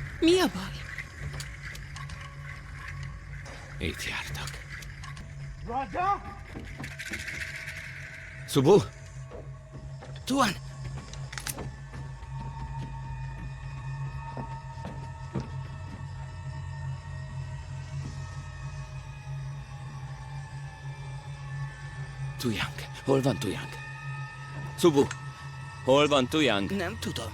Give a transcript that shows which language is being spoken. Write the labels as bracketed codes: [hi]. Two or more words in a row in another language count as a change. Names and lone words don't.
[hu] Mi a baj? Itt jártak. Raja? Subu? Tuan! Tuyang. Hol van Tuyang? Subu, hol van Tuyang? Nem tudom.